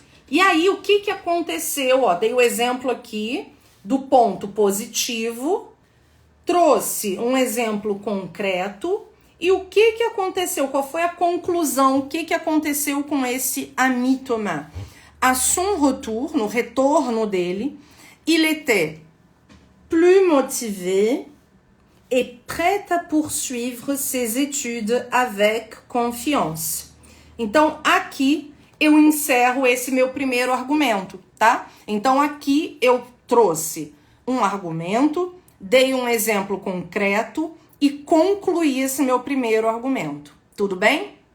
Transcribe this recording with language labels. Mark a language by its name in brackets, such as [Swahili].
[Portuguese] E aí, o que aconteceu? Ó, dei o exemplo aqui do ponto positivo, trouxe um exemplo concreto. E o que aconteceu? Qual foi a conclusão? O que aconteceu com esse ami Thomas? [French] À son retour, [Portuguese] no retorno dele, [French] il était plus motivé et prêt à poursuivre ses études avec confiance. [Portuguese] Então, aqui eu encerro esse meu primeiro argumento, tá? Então, aqui eu trouxe um argumento, dei um exemplo concreto e concluí esse meu primeiro argumento. Tudo bem?